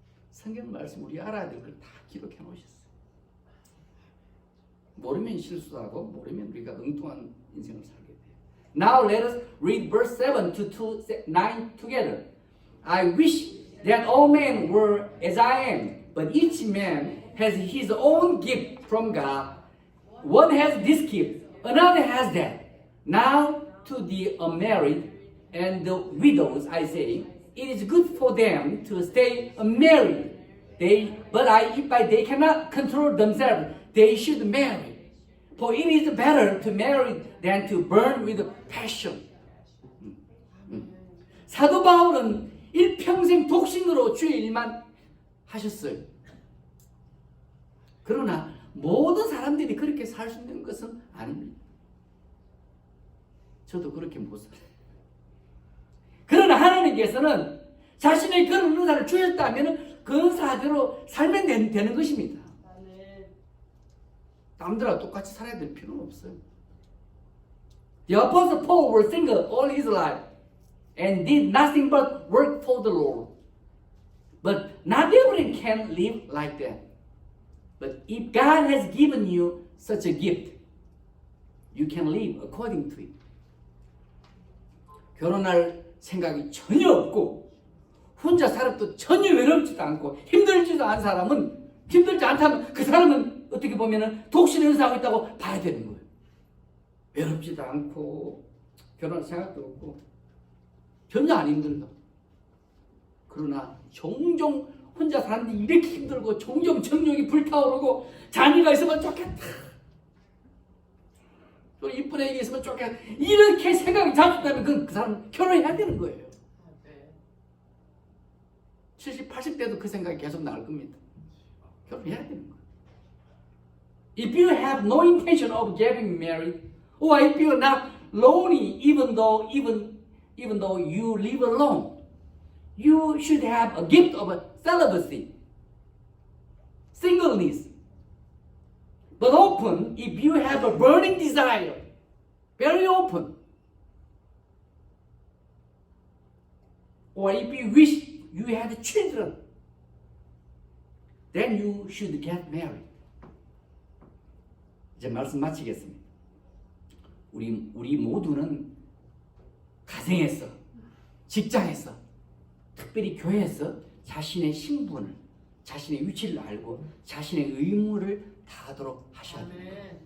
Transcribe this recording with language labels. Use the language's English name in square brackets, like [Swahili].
[Korean] 성경 말씀 우리 알아야 될 걸 다 기록해 놓으셨어요. 모르면 실수하고 모르면 우리가 엉뚱한 인생을 살게 돼요. [English] Now let us read verse 7 to 9 together. I wish that all men were as I am, but each man has his own gift from God. One has this gift, another has that. Now to the unmarried and the widows I say, it is good for them to stay unmarried. If they cannot control themselves, they should marry. For it is better to marry than to burn with passion. [Korean] 사도 바울은 일평생 독신으로 주의 일만 하셨어요. 그러나 모든 사람들이 그렇게 살 수 있는 것은 아닙니다. 저도 그렇게 못 살아요. 그러나 하나님께서는 자신의 그런 은사를 주셨다면 그 은사대로 살면 되는 것입니다. 남들하고 똑같이 살아야 될 필요는 없어요. [English] The Apostle Paul was single all his life and did nothing but work for the Lord. But not everyone can live like that. But if God has given you such a gift, you can live according to it. [Korean] 결혼할 생각이 전혀 없고 혼자 살아도 전혀 외롭지도 않고 힘들지도 않은 사람은, 힘들지 않다면 그 사람은 어떻게 보면 독신 행사하고 있다고 봐야 되는 거예요. 외롭지도 않고 결혼할 생각도 없고 전혀 안 힘들다. 그러나 종종 혼자 사는데 이렇게 힘들고 종종 정욕이 불타오르고 자녀가 있으면 좋겠다, 또 이쁜 애가 있으면 좋겠다, 이렇게 생각이 잡혔다면 그 사람은 결혼해야 되는 거예요. 70, 80대도 그 생각이 계속 나올 겁니다. 결혼해야 되는 거예요. [English] If you have no intention of getting married, or if you are not lonely even though you live alone, you should have a gift of celibacy, singleness. But open if you have a burning desire, very open. Or if you wish you had children, then you should get married. [Korean] 이제 말씀 마치겠습니다. 우리 모두는 가정에서, 직장에서, 특별히 교회에서 자신의 신분을, 자신의 위치를 알고 자신의 의무를 다하도록 하셔야 됩니다.